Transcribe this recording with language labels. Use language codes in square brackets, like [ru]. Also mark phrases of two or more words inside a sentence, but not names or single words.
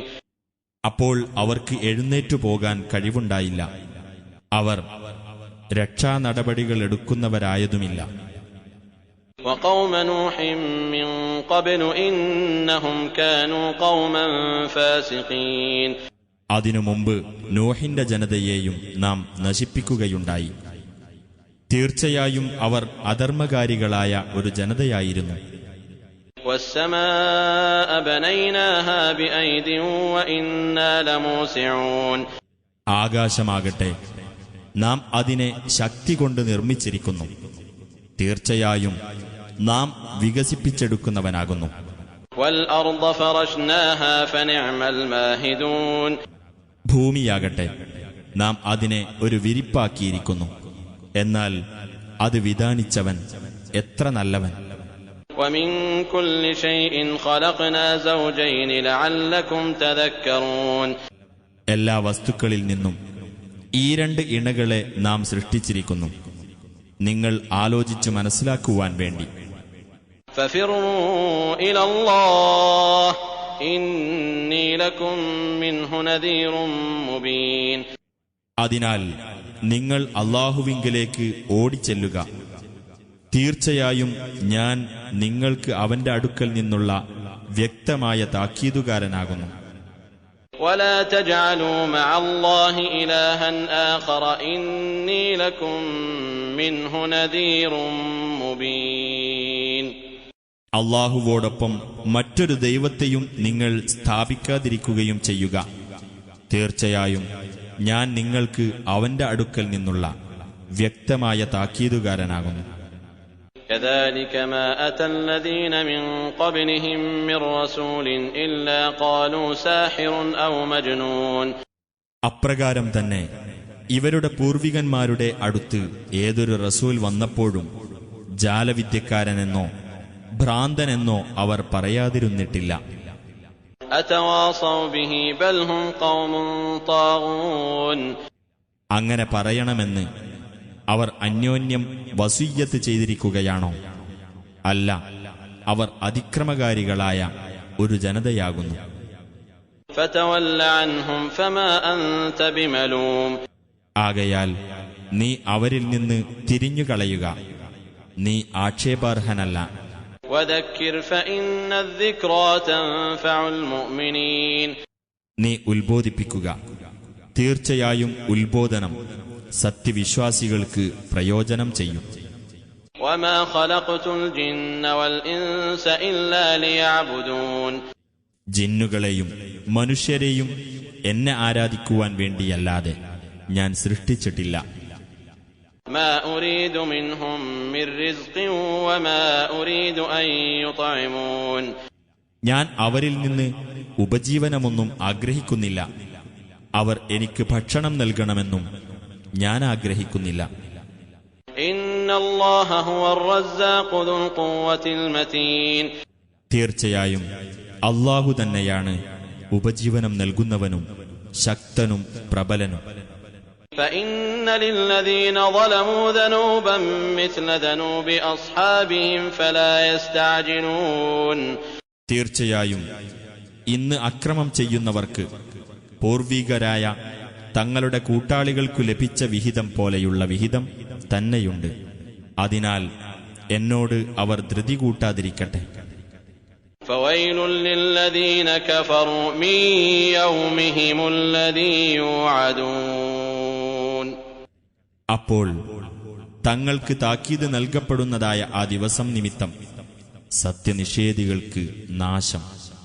[ml] അപ്പോൾ അവർക്ക് എഴുന്നേറ്റു പോകാൻ കഴിവുണ്ടായില്ല. അവർ രക്ഷാനടപടികൾ എടുക്കുന്നവരായതുമില്ല. [ar] وقوم نوح من قبل إنهم كانوا قوما فاسقين. [ml] അതിനു മുമ്പ് നോഹിന്റെ ജനതയെയും നാം നശിപ്പിക്കുകയുണ്ടായി. തീർച്ചയായും അവർ അധർമ്മകാരികളായ ഒരു ജനതയായിരുന്നു. [ar] والسماء بنيناها بأيد وإنا لموسعون. [ml] ആകാശമാകട്ടെ, നാം അതിനെ ശക്തി കൊണ്ട് നിർമ്മിച്ചിരിക്കുന്നു. തീർച്ചയായും നാം വികസിപ്പിച്ചെടുക്കുന്നവനാകുന്നു. [ar] والأرض فرشناها فنعم الماهدون. [ml] ഭൂമിയാകട്ടെ, നാം അതിനെ ഒരു വിരിപ്പാക്കിയിരിക്കുന്നു. എന്നാൽ അത് വിധാനിച്ചവൻ എത്ര നല്ലവൻ. [ar] ومن كل شيء خلقنا زوجين لعلكم تذكرون. [ml] എല്ലാ വസ്തുക്കളിൽ നിന്നും ഈ രണ്ട് ഇണകളെ നാം സൃഷ്ടിച്ചിരിക്കുന്നു, നിങ്ങൾ ആലോചിച്ചു മനസ്സിലാക്കുവാൻ വേണ്ടി. [ar] ففروا إلى الله إني لكم منه نذير مبين. [ml] അതിനാൽ നിങ്ങൾ അല്ലാഹുവിങ്കലേക്ക് ഓടിച്ചെല്ലുക. തീർച്ചയായും ഞാൻ നിങ്ങൾക്ക് അവന്റെ അടുക്കൽ നിന്നുള്ള വ്യക്തമായ താക്കീതുകാരനാകുന്നു. [ar] ولا تجعلوا مع الله إلها آخر إني لكم منه نذير مبين. [ml] അല്ലാഹുവോടൊപ്പം മറ്റൊരു ദൈവത്തെയും നിങ്ങൾ സ്ഥാപിക്കാതിരിക്കുകയും ചെയ്യുക. തീർച്ചയായും ഞാൻ നിങ്ങൾക്ക് അവന്റെ അടുക്കൽ നിന്നുള്ള വ്യക്തമായ താക്കീതുകാരനാകുന്നു. [ar] كذلك ما أتى الذين من قبلهم من رسول إلا قالوا ساحر أو مجنون. [ml] അപ്രകാരം തന്നെ ഇവരുടെ പൂർവികന്മാരുടെ അടുത്ത് ഏതൊരു റസൂൽ വന്നപ്പോഴും ജാലവിദ്യക്കാരനെന്നോ ഭ്രാന്തനെന്നോ അവർ പറയാതിരുന്നിട്ടില്ല. [ar] أتواصوا به بل هم قوم طاغون. [ml] അങ്ങനെ പറയണമെന്ന് അവർ അന്യോന്യം വസിയ്യത്ത് ചെയ്തിരിക്കുകയാണോ? അല്ല, അവർ അതിക്രമകാരികളായ ഒരു ജനതയാകുന്നു. [ar] فتول عنهم فما أنت بملوم. [ml] ആകയാൽ നീ അവരിൽ നിന്ന് തിരിഞ്ഞുകളയുക, നീ ആക്ഷേപാർഹനല്ല. [ar] وذكر فإن الذكرى تنفع المؤمنين. [ml] നീ ഉത്ബോധിപ്പിക്കുക, തീർച്ചയായും ഉത്ബോധനം സത്യവിശ്വാസികൾക്ക് പ്രയോജനം ചെയ്യും. [ar] وما خلقت الجن والإنس إلا ليعبدون. [ml] ജിന്നുകളെയും മനുഷ്യരെയും എന്നെ ആരാധിക്കുവാൻ വേണ്ടിയല്ലാതെ ഞാൻ സൃഷ്ടിച്ചിട്ടില്ല. [ar] ما أريد منهم من رزق وما أريد أن يطعمون. [ml] ഞാൻ അവരിൽ നിന്ന് ഉപജീവനമൊന്നും ആഗ്രഹിക്കുന്നില്ല, അവർ എനിക്ക് ഭക്ഷണം നൽകണമെന്നും ഞാൻ ആഗ്രഹിക്കുന്നില്ല. [ar] إن الله هو الرزاق ذو القوة المتين. [ml] തീർച്ചയായും അല്ലാഹു തന്നെയാണ് ഉപജീവനം നൽകുന്നവനും ശക്തനും പ്രബലനും. [ar] فإن للذين ظلموا ذنوبا مثل ذنوب أصحابهم فلا يستعجلون. [ml] തീർച്ചയായും ഇന്ന് അക്രമം ചെയ്യുന്നവർക്ക് പൂർവികരായ തങ്ങളുടെ കൂട്ടാളികൾക്കു ലഭിച്ച വിഹിതം പോലെയുള്ള വിഹിതം തന്നെയുണ്ട്. അതിനാൽ എന്നോട് അവർ ധൃതി കൂട്ടാതിരിക്കട്ടെ. [ar] فويل للذين كفروا من يومهم الذي يوعدون. [ml] അപ്പോൾ തങ്ങൾക്ക് താക്കീത് നൽകപ്പെടുന്നതായ ആ ദിവസം നിമിത്തം സത്യനിഷേധികൾക്ക് നാശം.